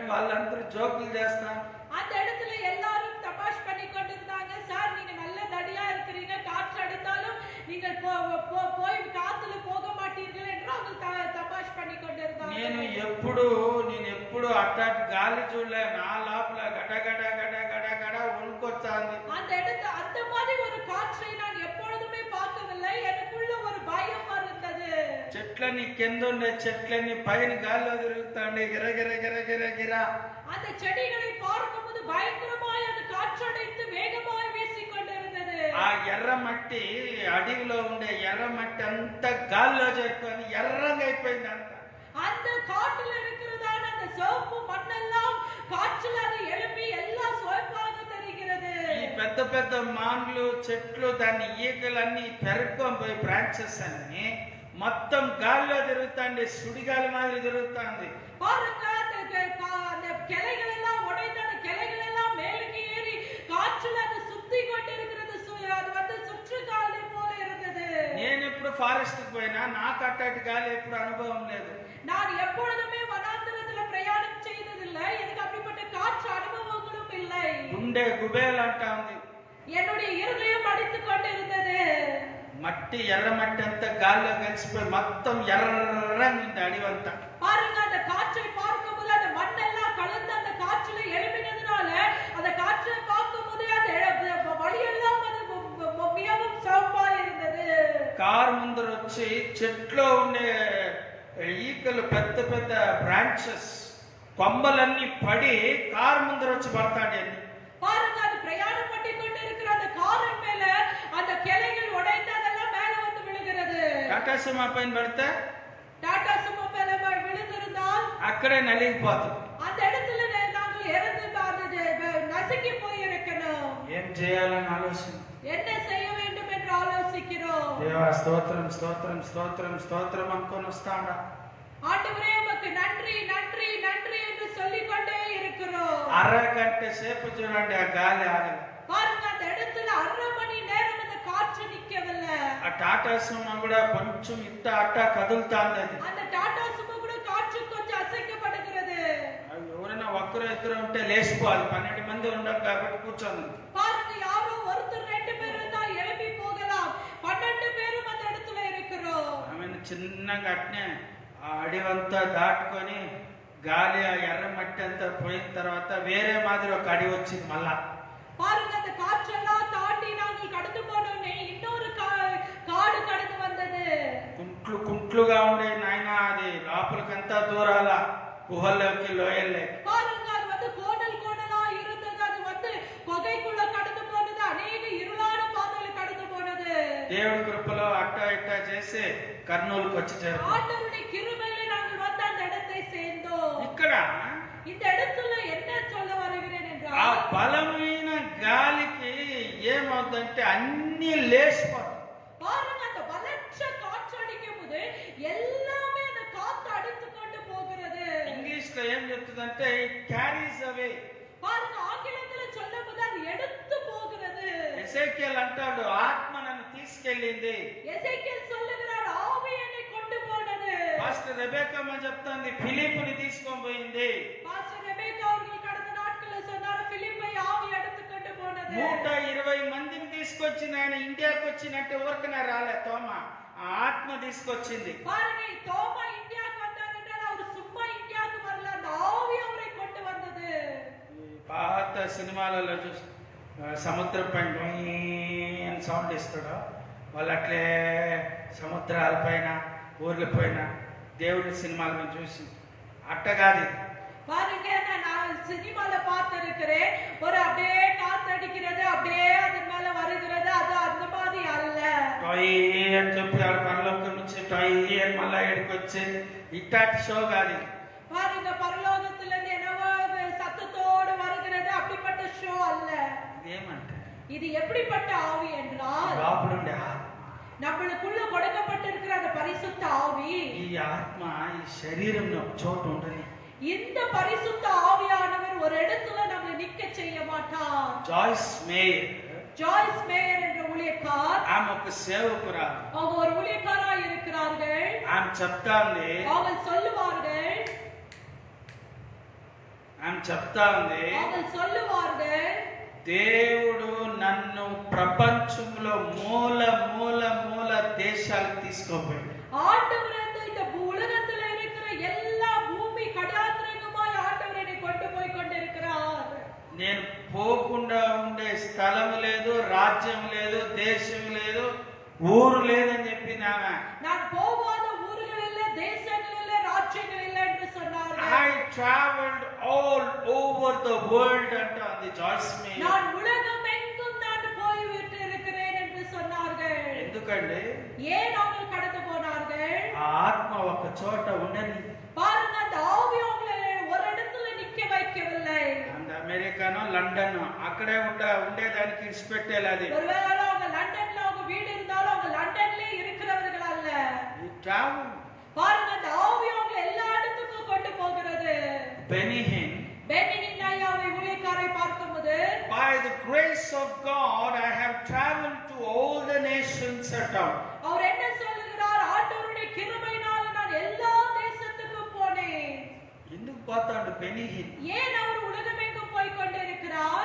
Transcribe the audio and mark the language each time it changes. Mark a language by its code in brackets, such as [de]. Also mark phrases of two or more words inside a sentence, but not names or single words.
[te] వాళ్ళందరూ జోకులు చేస్తారు. [ta] அந்த இடத்துல எல்லாரும் தமாஷ் பண்ணி கொண்டிருந்தாங்க. சார், நீங்க நல்ல தடியா இருக்கிறீங்க, காற்று அடித்தாலும் நீங்கள் போய் காத்துல போக மாட்டீர்கள் என்று அவங்க தமாஷ் பண்ணி கொண்டிருந்தாங்க. [te] నేను ఎప్పుడు అట్టాటి గాలి చూడలే. నా లోపల గడ గడ గడ గడ గడ వణుకొచ్చాంది. [ta] அந்த மாதிரி ஒரு காற்றை நான் எப்பொழுதுமே பார்க்கவில்லை. எனக்கு [te] చెట్లన్నీ కింద ఉండే చెట్లన్నీ పైన గాల్లో తిరుగుతాండి గిరగిర గిరగిర గిరా. [ta] அந்த செடிகளை பார்க்கும்போது பயங்கரமாய் அது காற்றடைத்து வேகமாய் வீசிக் கொண்டிருந்தது. [te] ఆ ఎర్ర మట్టి అడవిలో ఉండే ఎర్ర మట్టి అంతా గాల్లో చేరుకొని ఎర్రగా అయిపోయింది అంత. [ta] அந்த காட்டுல இருக்கிறதான அந்த சிவப்பு மண்ணெல்லாம் காற்றுல அது எழும்பி எல்லாம் சிவப்பாக தெரிகிறது. [te] ఈ పెద్ద పెద్ద మాన్లు చెట్లు దాన్ని ఈకలన్నీ పెరుక్కొని పోయి బ్రాంచెస్ అన్ని మొత్తం గాల్లో తిరుగుతాండి, సుడిగాలి మాదిరి తిరుగుతాంది. [ta] பாருங்க அந்த கிளைகள் எல்லாம் உடைந்து அந்த கிளைகள் எல்லாம் மேலுக்கு ஏறி காற்றுல அது சுத்தி கொண்டிருக்கிறது. அது வந்து சுற்றுகாலி போல இருந்தது. [te] నేను ఎప్పుడు ఫారెస్ట్ కి పోయినా నాకు అట్టటి గాలి ఎప్పుడు అనుభవం లేదు. [ta] நான் எப்பொழுதுமே வனாந்தரத்துல பிரயாணம் செய்ததில்லை. எனக்கு அப்படிப்பட்ட காற்று அனுபவங்களும் இல்லை. [te] గుండె గుబేలు అంటా ఉంది. [ta] என்னுடைய இருதயம் அடித்துக் கொண்டிருந்தது. [te] మట్టి ఎర్ర మట్టి అంతా గాల్లో కలిసిపోయి మొత్తం ఎర్రగా ఉంది అడివంతా. [ta] பாருங்க அந்த காற்றை பார்க்கும்போது அந்த மண்ணெல்லாம் கலந்து அந்த காற்றுல எழுப்பினதுனால அந்த காற்றை பார்க்கும்போது அந்த வழியெல்லாம் அது மிகவும் சிவப்பா இருந்தது. [te] కారు ముందర వచ్చి చెట్లో ఉండే ఈకలు పెద్ద పెద్ద బ్రాంచెస్ కొమ్మలన్నీ పడి కారు ముందర వచ్చి పడతాండి. [ta] பாருங்க அது பிரயாணம் பண்ணி கொண்டு இருக்கிற அந்த காரின் மேல அந்த கிளைகள் உடைந்து அதெல்லாம் மேல வந்து விழுகிறது. [te] టాటా సుమో పైన పడితే [ta] டாடா சுமோ மேல விழுந்திருந்தால் [te] అక్కడే నలిగిపోతుంది. [ta] அந்த இடத்துல நாங்கள் இறந்து நசுக்கி போய் இருக்கணும். [te] ఏం చేయాలని ఆలోచన, [ta] என்ன செய்ய வேண்டும் என்று ஆலோசிக்கிறோம். [te] దేవా స్తోత్రం స్తోత్రం స్తోత్రం స్తోత్రం అనుకొని వస్తాడా. [ta] ஆண்டவரே உமக்கு நன்றி நன்றி நன்றி என்று சொல்லிக் கொண்டே இருக்கிறோம். [te] అరగంట సేపు చూడండి ఆ గాలి ఆగదు. [ta] பாருங்க அந்த இடத்துல 1/2 மணி நேரம் அந்த காற்று நிக்கவில்லை. [te] ఆ టాటా సుమో కూడా కొంచెం ఇట్ట అట్ట కదులుతాంది. అది [ta] அந்த டாடா சுமோ கூட காற்று கொஞ்சம் அசைக்கப்படுகிறது. [te] ఎవరైనా ఒక్కరు ఇద్దరు ఉంటే లేచిపోవాలి. 12 మంది ఉండం కాబట్టి కూర్చొని. [ta] பாருங்க யாரோ ஒருத்தர் 2 பேர் இருந்தா எழுப்பி போகலாம். 12 பேரும் அந்த இடத்துல இருக்கிறோம். [te] ఆమెను చిన్నగా అట్నే ఆ అడివంతా దాటుకొని గాలి ఆ ఎర్ర మట్టి అంతా పోయిన తర్వాత వేరే మాదిరి ఒక అడవి వచ్చింది మళ్ళా. [ta] பாருங்க அந்த காற்றெல்லாம் தாண்டி நாங்கள் கடந்து போனோமே இன்னொரு காடு கடந்து வந்தது. [te] కుంట్లు కుంట్లుగా ఉండే నాయన అది లోపలికంతా దూరాల గుహల్లోకి లోయల్లే. [ta] பாருங்க அது வந்து கோணல் கோணலா இருந்தது. அது வந்து குகைக்குள்ள கடந்து போனது. அநேக இருளான பாதையில கடந்து போனது. [te] దేవుడి కృపలో అట్టా ఇట్టా చేసి కర్నూలుకి వచ్చి చేరుకున్నాం. [ta] ஆண்டவருடைய கிருபையில நாங்கள் வந்து அந்த இடத்தை சேர்ந்தோம். [te] ఇక్కడ [ta] இந்த இடத்துல என்ன சொல்ல வருகிறேன் ఆ என்றால் [te] బలమైన గాలికి ఏమవుతుందంటే అన్ని లేచిపోతాయి. [ta] பாருங்க அந்த பலற்ற காற்று அடிக்கும் போது எல்லாமே அந்த காத்து அடித்துக் கொண்டு போகிறது. [te] ఇంగ్లీష్ లో ఏం చెప్తుందంటే [en] it carries away. [ta] பாருங்க ஆங்கிலத்துல சொல்லும்போது அது எடுத்து போகிறது. [te] ఎసేకియల్ అంటాడు ఆత్మ నన్ను తీసుకెళ్ళింది. [ta] எசேக்கியேல் சொல்லுகிறார் ஆவி என்னை கொண்டு போனது. [te] పాస్టర్ రెబెక్కమ్మ చెప్తుంది ఫిలిప్పుని తీసుకొని పోయింది. [ta] பாஸ்டர் ரெபேக்கா அவர்கள் கடந்த நாட்களில் சொன்னார் பிலிப்பை ஆவி எடுத்து கொண்டு போனது. [te] 120 మందిని తీసుకొచ్చింది. ఆయన ఇండియాకి వచ్చినట్టు ఊరికనే రాలే తోమ, ఆ ఆత్మ తీసుకొచ్చింది. [ta] பாருங்க தோமா இந்தியாவுக்கு வந்தார் என்றால் அவர் சும்மா இந்தியாவுக்கு வரல, அந்த ஆவி அவரை கொண்டு வந்தது. [te] పాత సినిమాలలో చూసి సముద్రం పైన సౌండ్ ఇస్తాడు, వాళ్ళు అట్లే సముద్రాల పైన ఊర్ల పైన దేవుడి సినిమాలను చూసి అట్టగాది. [ta] பாருங்க நான் சினிமால பார்த்திருக்கிறேன். ஒரு அப்படியே காத்தடிக்கிறது, அப்படியே அது மேல வருகிறது. அது அந்த மாதிரி அல்ல. [te] టొయ్ అని చెప్పి ఆడ పరలోకం నుంచి టొయ్ అని మళ్ళా ఇక్కడికి వచ్చి ఇట్టాటి షో కాదు. [ta] பாருங்க பரலோகத்துல இருந்து என்னவோ சத்தத்தோடு வருகிறது, அப்படிப்பட்ட ஷோ அல்ல. [te] ఇదేమంటే [ta] இது எப்படிப்பட்ட ஆவி என்றால் [te] లోపలుండే ఆత్మ. [ta] நம்மளுக்குள்ள கொடுக்கப்பட்டிருக்கிற அந்த பரிசுத்த ஆவி. [te] ఈ ఆత్మ ఈ శరీరంలో ఒక చోటు ఉండని. [ta] இந்த பரிசுத்த ஆவியானவர் ஒரு இடத்துல நம்மளை நிக்க செய்ய மாட்டார். [te] జాయిస్ మేయర్, [ta] ஜாய்ஸ் மேயர் என்ற ஊழியக்கார், [te] ఆమె ఒక సేవకురాలు. [ta] அவங்க ஒரு ஊழியக்காரா இருக்கிறார்கள். [te] ఆమె చెప్తాంది [ta] அவங்க சொல்லுவார்கள் [te] దేవుడు నన్ను ప్రపంచంలో మూల మూల మూల దేశాలకు తీసుకోపోయాడు. [ta] ஆண்டவர் இந்த உலகத்துல இருக்கிற எல்லா பூமி கடாந்திரங்கமாய் ஆண்டவர் என்னை கொண்டு போய் கொண்டிருக்கிறார். [te] నేను పోకుండా ఉండే స్థలం లేదు, రాజ్యం లేదు, దేశం లేదు, ఊరు లేదని చెప్పింది ఆమె. [ta] நான் போகாத ஊர்கள் தேசங்களிலே ராஜ்யங்கள் இல்லை என்று சொன்னார்கள். [en] I traveled all over the world and on the Joyce Meyer. [ta] நான் உலகம் எங்கும் நான் போய் விட்டு இருக்கிறேன் என்று சொன்னார்கள். [te] ఎందుకండి [ta] ஏன் அவர்கள் கடந்து போனார்கள்? [te] ఆ ఆత్మ ఒక చోట ఉండని. [ta] பாருங்க, அந்த ஆவி அவங்களை ஒரு இடத்துல நிக்க வைக்கவில்லை. [te] அந்த அமெரிకానో లండనో అక్కడే ఉండేదానికి ఇన్స్పెక్టర్ అది. [ta] ஒருவேளை அவங்க லண்டன்ல அவங்க வீடு இருந்தாலும் அவங்க லண்டன்லயே இருக்கிறவர்கள் அல்ல. [en] travel. [ta] பாருங்க, அந்த ஆவி அவங்களை எல்லா இடத்துக்கும் கொண்டு போகிறது. பெனிஹின் ஐயாவை ஊழியக்காரை பார்க்கும்போது, [en] by the grace of God I have traveled to all the nations around. [ta] அவர் என்ன சொல்லுகிறார்? ஆண்டவருடைய கிருபையினால நான் எல்லா தேசத்துக்கும் போனேன். [te] ఎందుకు పోతాడు బెనిహిన్? [ta] ஏன் அவர் உலகமெங்கும் போய் கொண்டிருக்கிறார்?